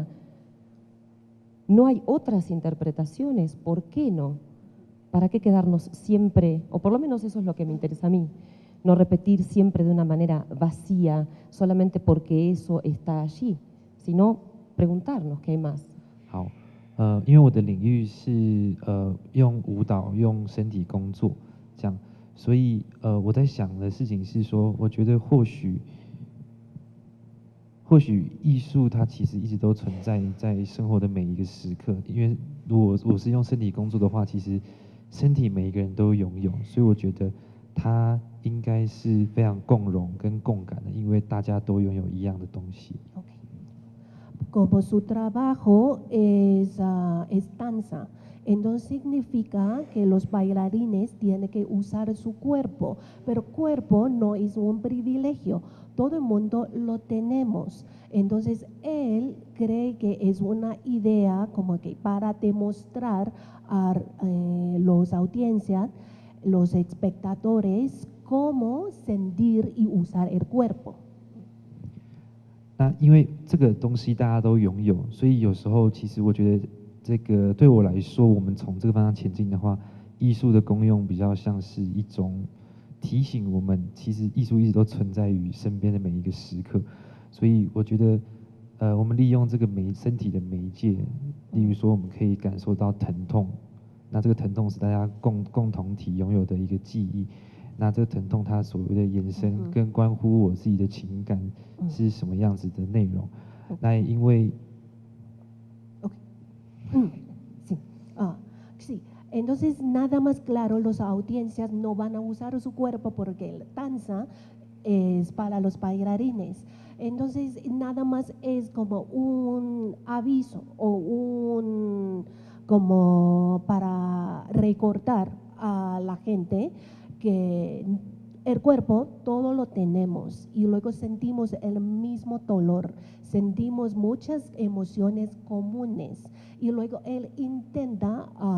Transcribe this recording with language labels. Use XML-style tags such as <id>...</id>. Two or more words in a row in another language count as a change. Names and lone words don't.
<es>¿No hay otras interpretaciones? ¿Por qué no? ¿Para qué quedarnos siempre, o por lo menos eso es lo que me interesa a mí, no repetir siempre de una manera vacía, solamente porque eso está allí, sino preguntarnos qué hay más?</es> <zh>好，因为我的领域是用舞蹈、用身体工作， 这样。所以我在想的事情是说，我觉得或许艺术它其实一直都存在在生活的每一个时刻，因为如果我是用身体工作的话，其实身体每一个人都拥有，所以我觉得它应该是非常共融跟共感的，因为大家都拥有一样的东西。</zh> <es>Como su trabajo es danza, entonces significa que los bailarines tienen que usar su cuerpo, pero cuerpo no es un privilegio, todo el mundo lo tenemos. Entonces él cree que es una idea como que para demostrar a los audiencias, los espectadores, cómo sentir y usar el cuerpo.</es> <zh>那因为这个东西大家都拥有，所以有时候其实我觉得这个对我来说，我们从这个方向前进的话，艺术的功用比较像是一种提醒我们，其实艺术一直都存在于身边的每一个时刻。所以我觉得，我们利用这个身体的媒介，例如说我们可以感受到疼痛，那这个疼痛是大家共同体拥有的一个记忆。那这个疼痛它所谓的延伸跟关乎我自己的情感是什么样子的内容？那因为</zh> <es>Sí. Sí. Entonces, nada más claro, las audiencias no van a usar su cuerpo porque la danza es para los bailarines. Entonces, nada más es como un aviso o como para recordar a la gente que el cuerpo todo lo tenemos y luego sentimos el mismo dolor, sentimos muchas emociones comunes y luego él intenta</es>